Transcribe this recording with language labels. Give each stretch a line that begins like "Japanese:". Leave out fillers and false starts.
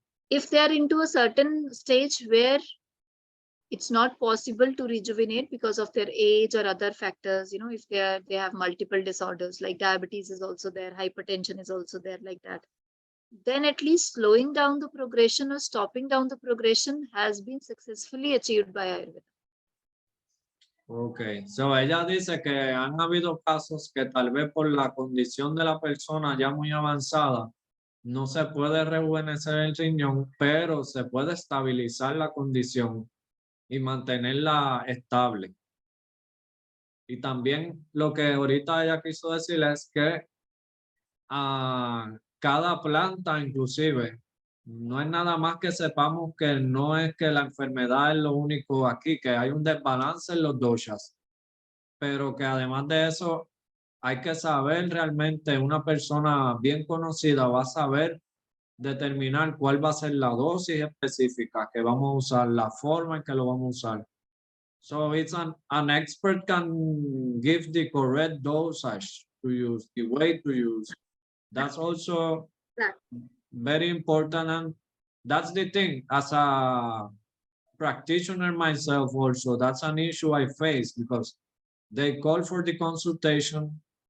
English: If they are into a certain stage where it's not possible to rejuvenate because of their age or other factors, if they have multiple disorders like diabetes is also there, hypertension is also there, like that, then at least slowing down the progression or stopping down the progression has been successfully achieved by Ayurveda.
Spanish: Ok, so ella dice que han habido casos que tal vez por la condición de la persona ya muy avanzada no se puede rejuvenecer el riñón, pero se puede estabilizar la condición y mantenerla estable. Y también lo que ahorita ella quiso decir es que cada planta inclusive, no es nada más que sepamos que no es que la enfermedad es lo único aquí, que hay un desbalance en los doshas, pero que además de eso hay que saber realmente, una persona bien conocida va a saber determinar cuál va a ser la dosis específica que vamos a usar, la forma en que lo vamos a usar.
English: So it's an expert can give the correct dosage to use, the way to use. That's also very important, and that's the thing. As a practitioner myself also, that's an issue I face because they call for the consultation.